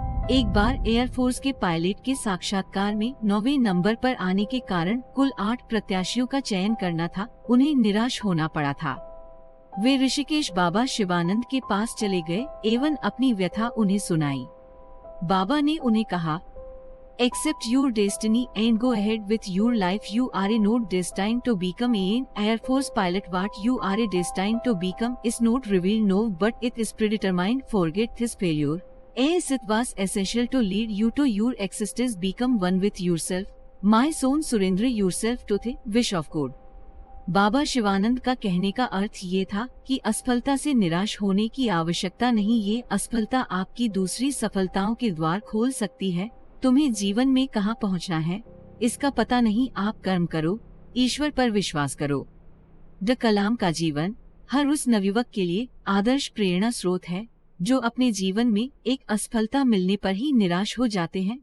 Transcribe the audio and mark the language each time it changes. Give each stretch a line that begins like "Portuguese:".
Hindi: एक बार एयरफोर्स के पायलट के साक्षात्कार में 9वें नंबर पर आने के कारण कुल 8 प्रत्याशियों का चयन करना था। उन्हें निराश होना पड़ा था। वे ऋषिकेश बाबा शिवानंद के पास चले गए एवं अपनी व्यथा उन्हें सुनाई। बाबा ने उन्हें कहा,
English: Accept your destiny and go ahead with your life. You are not destined to become an Air Force pilot. What you are destined to become is not revealed now, but it is predetermined. Forget this failure, as it was essential to lead you to your existence. Become one with yourself. My son, surrender yourself to the wish of God.
Hindi: बाबा शिवानंद का कहने का अर्थ ये था कि असफलता से निराश होने की आवश्यकता नहीं। ये असफलता आपकी दूसरी सफलताओं के द्वार खोल सकती है। तुम्हें जीवन में कहाँ पहुँचना है इसका पता नहीं। आप कर्म करो, ईश्वर पर विश्वास करो। डॉ कलाम का जीवन हर उस नवयुवक के लिए आदर्श प्रेरणा स्रोत है जो अपने जीवन में एक असफलता मिलने पर ही निराश हो जाते हैं।